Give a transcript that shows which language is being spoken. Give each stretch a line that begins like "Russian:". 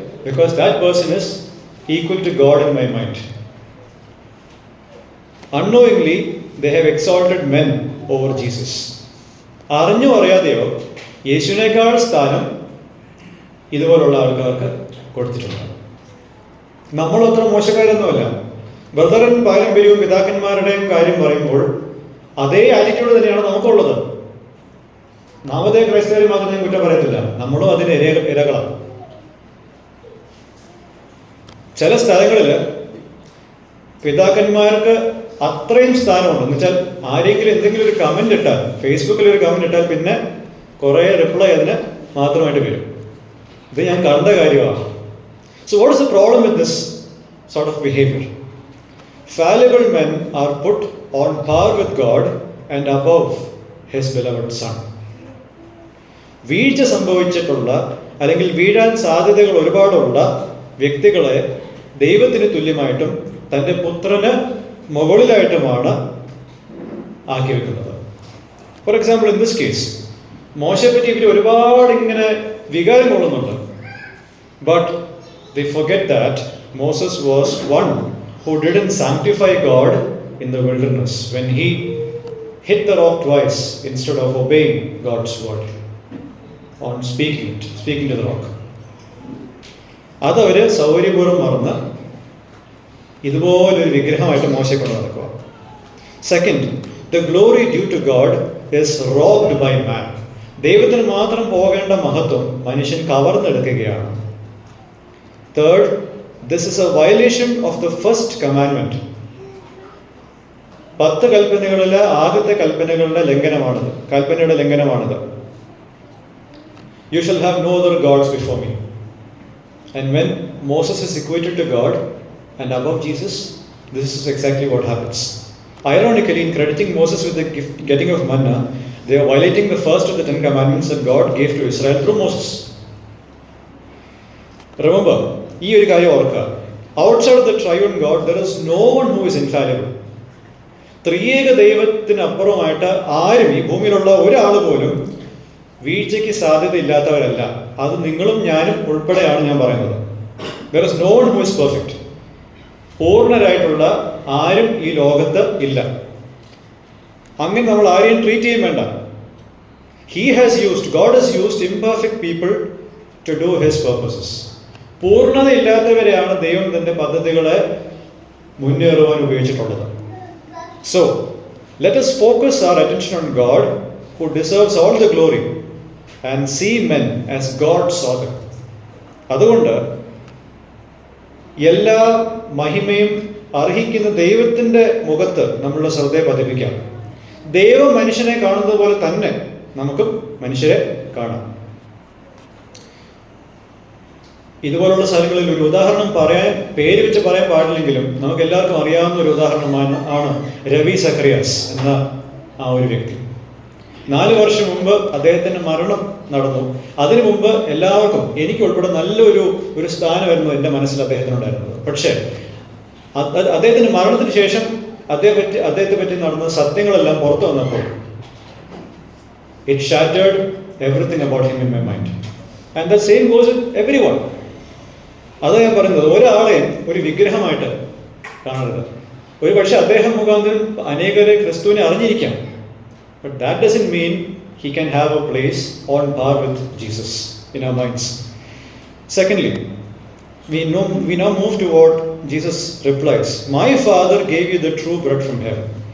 English: Because that person is equal to God in my mind. Unknowingly, they have exalted men over Jesus.
Malayalam: അറിഞ്ഞോ അറിയാതെയോ യേശുവിനേക്കാൾ സ്ഥാനം ഇതുപോലുള്ള ആൾക്കാർക്ക് കൊടുത്തിട്ടുണ്ട്. നമ്മളത്ര മോശക്കാരൊന്നുമല്ല. ബ്രദറൻ പാരമ്പര്യവും പിതാക്കന്മാരുടെയും കാര്യം പറയുമ്പോൾ അതേ ആറ്റിറ്റ്യൂഡ് തന്നെയാണ് നമുക്കുള്ളത്. നാമധേയ ക്രൈസ്തവരെ മാത്രം ഞാൻ കുറ്റം പറയത്തില്ല, നമ്മളും അതിന് ഇരകളാണ്. ചില സ്ഥലങ്ങളിൽ പിതാക്കന്മാർക്ക് അത്രയും സ്ഥാനമുണ്ട് എന്ന് വെച്ചാൽ ആരെങ്കിലും എന്തെങ്കിലും ഒരു കമന്റ് ഇട്ടാൽ, ഫേസ്ബുക്കിൽ ഒരു കമന്റ് ഇട്ടാൽ പിന്നെ കുറേ റിപ്ലൈ അതിന് മാത്രമായിട്ട് വരും. ഇത് ഞാൻ കണ്ട കാര്യമാണ്.
English: So what is the problem with this sort of behavior? Fallible men are put on par with God and above His beloved Son.
Malayalam: വീഴ്ച സംഭവിച്ചിട്ടുള്ള അല്ലെങ്കിൽ വീഴാൻ സാധ്യതകൾ ഒരുപാടുള്ള വ്യക്തികളെ ദൈവത്തിന് തുല്യമായിട്ടും തൻ്റെ പുത്രന് മുകളിലായിട്ടുമാണ് ആക്കി വെക്കുന്നത്.
English: for example, in this case
Malayalam: മോശയെ പറ്റി ഇവർ ഒരുപാട് ഇങ്ങനെ വികാരം കൊള്ളുന്നുണ്ട്.
English: But they forget that Moses was one who didn't sanctify God in the wilderness when he hit the rock twice instead of obeying God's word on speaking to the rock.
Malayalam: അതവര് സൗകര്യപൂർവ്വം മറന്ന് ഇതുപോലൊരു വിഗ്രഹമായിട്ട് മോശയെ കൊണ്ട് നടക്കുക.
English: Second, the glory due to God is robbed by man.
Malayalam: ദൈവത്തിന് മാത്രം പോകേണ്ട മഹത്വം മനുഷ്യൻ കവർന്നെടുക്കുകയാണ്.
English: Third, this is a violation of the first commandment.
Malayalam: 10 കൽപ്പനകളിലെ ആദ്യത്തെ കൽപ്പനയുടെ ലംഘനമാണിത്.
English: You shall have no other gods before me. And when Moses is equated to God and above Jesus, this is exactly what happens. Ironically, in crediting Moses with the getting of manna, they are violating the first of the 10 commandments that God gave to Israel through Moses. Remember,
Malayalam: ഈ ഒരു കാര്യം ഓർക്കുക.
English: Outside of the triune God, there is no one who is infallible.
Malayalam: ത്രിയേക ദൈവത്തിനപ്പുറമായിട്ട് ആരും, ഈ ഭൂമിയിലുള്ള ഒരാൾ പോലും വീഴ്ചയ്ക്ക് സാധ്യതയില്ലാത്തവരല്ല. അത് നിങ്ങളും ഞാനും ഉൾപ്പെടെയാണ് ഞാൻ പറയുന്നത്.
English: There is no one who is perfect.
Malayalam: പൂർണ്ണരായിട്ടുള്ള ആരും ഈ ലോകത്ത് ഇല്ല. അങ്ങനെ നമ്മൾ ആരെയും ട്രീറ്റ് ചെയ്യാൻ വേണ്ട.
English: God has used imperfect people to do His purposes.
Malayalam: പൂർണ്ണതയില്ലാത്തവരെയാണ് ദൈവം തൻ്റെ പദ്ധതികളെ മുന്നേറുവാൻ ഉപയോഗിച്ചിട്ടുള്ളത്.
English: So, let us focus our attention on God, who deserves all the glory, and see men as God saw them.
Malayalam: അതുകൊണ്ട് എല്ലാ മഹിമയും അർഹിക്കുന്ന ദൈവത്തിൻ്റെ മുഖത്ത് നമ്മളുടെ ശ്രദ്ധയെ പതിപ്പിക്കാം. ദൈവം മനുഷ്യനെ കാണുന്നത് പോലെ തന്നെ നമുക്കും മനുഷ്യരെ കാണാം. ഇതുപോലുള്ള സ്ഥലങ്ങളിൽ ഒരു ഉദാഹരണം പേര് വെച്ച് പറയാൻ പാടില്ലെങ്കിലും നമുക്ക് എല്ലാവർക്കും അറിയാവുന്ന ഒരു ഉദാഹരണമാണ് രവി സക്രിയാസ് എന്ന ആ ഒരു വ്യക്തി. 4 വർഷം മുമ്പ് അദ്ദേഹത്തിൻ്റെ മരണം നടന്നു. അതിനു മുമ്പ് എല്ലാവർക്കും, എനിക്ക് ഉൾപ്പെടെ നല്ലൊരു സ്ഥാനമായിരുന്നു എൻ്റെ മനസ്സിൽ അദ്ദേഹത്തിനുണ്ടായിരുന്നത്. പക്ഷേ അദ്ദേഹത്തിൻ്റെ മരണത്തിന് ശേഷം അദ്ദേഹത്തെ പറ്റി നടന്ന സത്യങ്ങളെല്ലാം പുറത്തു വന്നപ്പോൾ
English: it shattered everything about him in my mind. And the same goes with everyone.
Malayalam: അത് ഞാൻ പറയുന്നത്, ഒരാളെയും ഒരു വിഗ്രഹമായിട്ട് കാണരുത്. ഒരു പക്ഷെ അദ്ദേഹം മുഖാന്തരം അനേകരെ ക്രിസ്തുവിനെ അറിഞ്ഞിരിക്കാം.
English: But that doesn't mean he can have a place on par with Jesus in our minds. Secondly, we now move to what Jesus replies. My Father gave you the true bread from heaven.